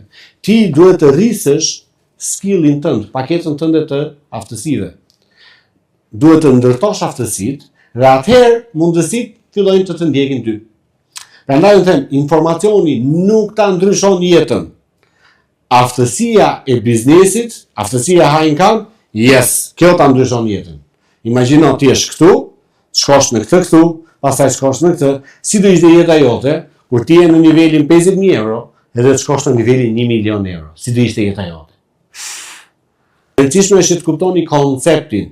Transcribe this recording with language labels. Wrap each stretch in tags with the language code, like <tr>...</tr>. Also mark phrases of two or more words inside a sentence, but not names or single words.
<sq>Ti duhet të rrisësh skillin tënd, paketën tënde të aftësive. Duhet të ndërtosh aftësitë dhe atëherë mundësitë fillojnë të ndjekin ty. Prandaj unë them, informacioni nuk ta ndryshon jetën. Aftësia e biznesit, aftësia</sq> <en>high income, yes,</en> <sq>kjo ta ndryshon jetën. Imagjino ti je këtu, shkosh në këtë këtu, pastaj shkosh në këtë, si do ishte jeta jote kur ti je në nivelin 50.000 euro edhe të shkosh në nivelin 1 milion euro. Si do ishte jeta jote? Rëndësishme është të kuptoni konceptin.</sq>